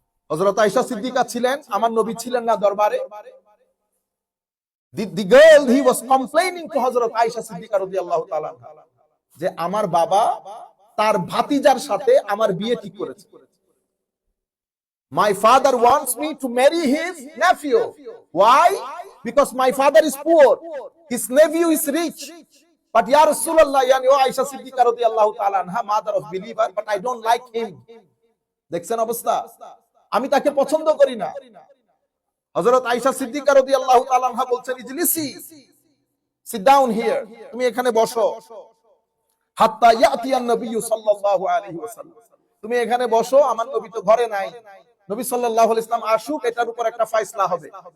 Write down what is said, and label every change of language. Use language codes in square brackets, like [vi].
[bn] হযরত আয়েশা সিদ্দিকা ছিলেন, আমার নবী ছিলেন না দরবারে। [en] The girl, he was complaining to [bn] হযরত আয়েশা সিদ্দিকা রাদিয়াল্লাহু তাআলা যে আমার বাবা তার ভাতিজার সাথে আমার বিয়ে ঠিক করেছে। [en] My father wants me to marry his nephew. Why? Because my father is poor, his nephew is rich. But ya Rasulullah, yani o Aisha Siddiqa radiyallahu ta'ala anha, mother of believer, but I don't like him. [bn] দেখছেন অবস্থা? আমি তাকে পছন্দ করি না। হযরত আয়েশা সিদ্দিকা রাদিয়াল্লাহু তাআলা আনহা বলছেন, ইজলিসি, [en] sit down here, [bn] তুমি এখানে বসো, [ar] হাত্তা ইয়াতিয়ান [bn] নবী সাল্লাল্লাহু আলাইহি ওয়াসাল্লাম, তুমি এখানে বসো, আমার নবী তো ঘরে নাই, নবী সাল্লাল্লাহু আলাইহি ওয়াসাল্লাম আসুক, এটার উপর একটা ফয়সালা হবে।